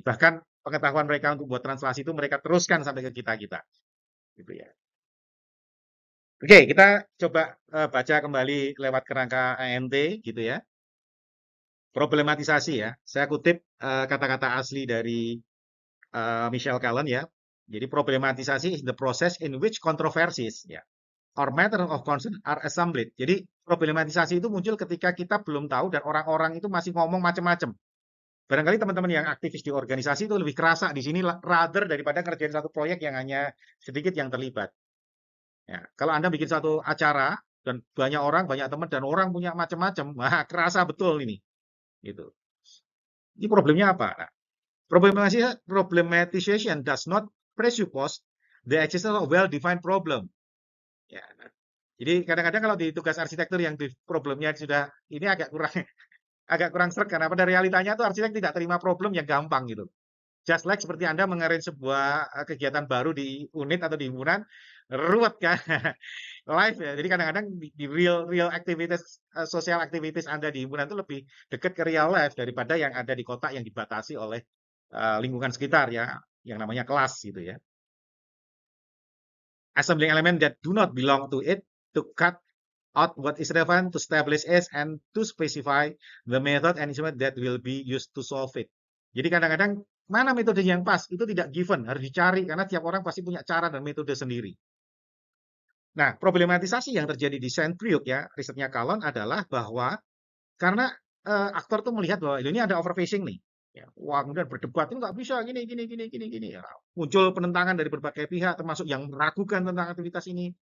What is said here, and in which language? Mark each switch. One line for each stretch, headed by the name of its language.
Indonesian: Bahkan pengetahuan mereka untuk buat translasi itu mereka teruskan sampai ke kita-kita gitu ya. Oke, kita coba baca kembali lewat kerangka ANT gitu ya. Problematisasi ya. Saya kutip kata-kata asli dari Michelle Callen ya. Jadi
English: problematisasi is the process in which controversies ya or matter of concern are assembled.
Indonesian: Jadi problematisasi itu muncul ketika kita belum tahu dan orang-orang itu masih ngomong macam-macam. Barangkali teman-teman yang aktivis di organisasi itu lebih kerasa di sini
English: rather
Indonesian: daripada ngerjain satu proyek yang hanya sedikit yang terlibat. Ya, kalau Anda bikin satu acara dan banyak orang, banyak teman dan orang punya macam-macam, wah kerasa betul ini. Gitu. Ini problemnya apa? Nah,
English: problematization does not presuppose the existence of well-defined problem.
Indonesian: Ya, nah, jadi kadang-kadang kalau di tugas arsitektur yang di problemnya sudah ini agak kurang agak kurang sreg karena pada realitanya tuh arsitek tidak terima problem yang gampang gitu.
English: Just like
Indonesian: seperti Anda mengarrange sebuah kegiatan baru di unit atau di himpunan, ruwet kan, live ya. Jadi kadang-kadang di
English: real activities, social activities
Indonesian: Anda di himpunan itu lebih dekat ke
English: real life
Indonesian: daripada yang ada di kota yang dibatasi oleh lingkungan sekitar ya, yang namanya kelas gitu ya.
English: Assembling element that do not belong to it to cut out what is relevant to establish it and to specify the method and instrument that will be used to solve it.
Indonesian: Jadi kadang-kadang mana metode yang pas itu tidak given, harus dicari karena tiap orang pasti punya cara dan metode sendiri. Nah, problematisasi yang terjadi di Saint Priok ya, risetnya Calon adalah bahwa karena aktor tuh melihat bahwa ini ada overfishing nih. Ya, wah, kemudian berdebat ini nggak bisa gini. Ya. Muncul penentangan dari berbagai pihak, termasuk yang meragukan tentang aktivitas ini.